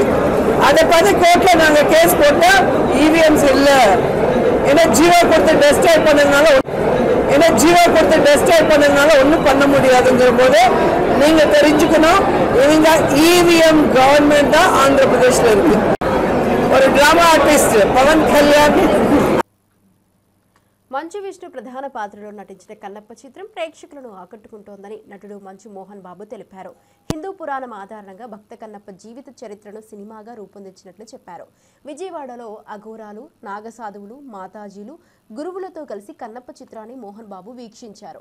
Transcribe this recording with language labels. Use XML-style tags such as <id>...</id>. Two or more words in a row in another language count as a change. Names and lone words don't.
<ta>அதை பத்தி கோர்ட்ல நாங்க கேஸ் போட்டா இவிஎம்ஸ் இல்ல, ஏன்னா ஜீரோ கொடுத்து டெஸ்ட்ராய் பண்ணதுனால ஒன்றும் பண்ண முடியாதுங்கிற போது நீங்க தெரிஞ்சுக்கணும், இவங்க</ta> <en>EVM government</en> <ta>தான் ஆந்திர பிரதேஷ்ல இருக்கு.</ta> <en>ஒரு drama artist పవన్ కళ్యాణ్.</en> <te>మంచు విష్ణు ప్రధాన పాత్రలో నటించిన కన్నప్ప చిత్రం ప్రేక్షకులను ఆకట్టుకుంటోందని నటుడు మంచు మోహన్ బాబు తెలిపారు. హిందూ పురాణం ఆధారంగా భక్త కన్నప్ప జీవిత చరిత్రను సినిమాగా రూపొందించినట్లు చెప్పారు. విజయవాడలో అఘోరాలు, నాగసాధువులు, మాతాజీలు, గురువులతో కలిసి కన్నప్ప చిత్రాన్ని మోహన్ బాబు వీక్షించారు.</te>